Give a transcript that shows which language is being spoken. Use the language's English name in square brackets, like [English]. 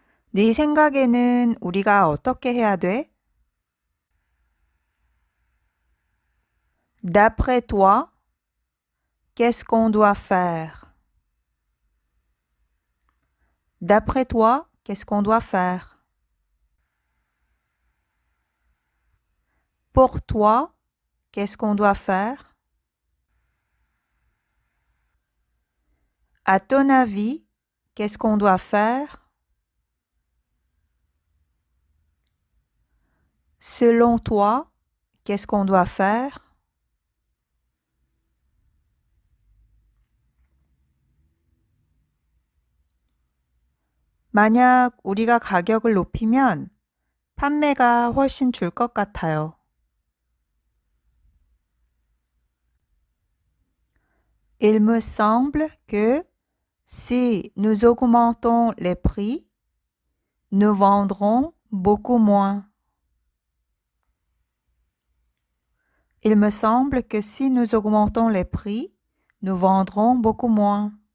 [Korean] 네 생각에는 우리가 어떻게 해야 돼? [French] D'après toi, qu'est-ce qu'on doit faire? D'après toi, qu'est-ce qu'on doit faire? Pour toi, qu'est-ce qu'on doit faire? À ton avis, qu'est-ce qu'on doit faire? Selon toi, qu'est-ce qu'on doit faire? [Korean] 만약 우리가 가격을 높이면 판매가 훨씬 줄 것 같아요. [French] Il me semble que si nous augmentons les prix, nous vendrons beaucoup moins. Il me semble que si nous augmentons les prix, nous vendrons beaucoup moins.